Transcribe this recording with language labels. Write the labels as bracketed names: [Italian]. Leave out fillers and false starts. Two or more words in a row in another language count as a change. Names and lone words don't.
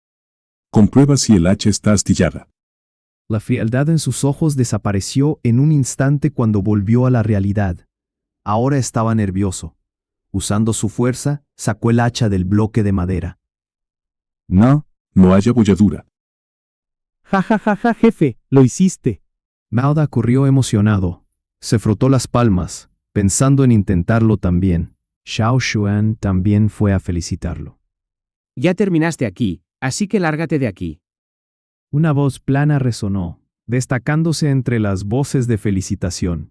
[Spanish] Comprueba si el hacha está astillada. La frialdad en sus ojos desapareció en un instante cuando volvió a la realidad. Ahora estaba nervioso. Usando su fuerza, sacó el hacha del bloque de madera. No, No haya bolladura. Ja, ja, ja, ja, jefe, lo hiciste. Mauda corrió emocionado. Se frotó las palmas, pensando en intentarlo también. Xiao Xuan también fue a felicitarlo. Ya terminaste aquí, así que lárgate de aquí. Una voz plana resonó, destacándose entre las voces de felicitación.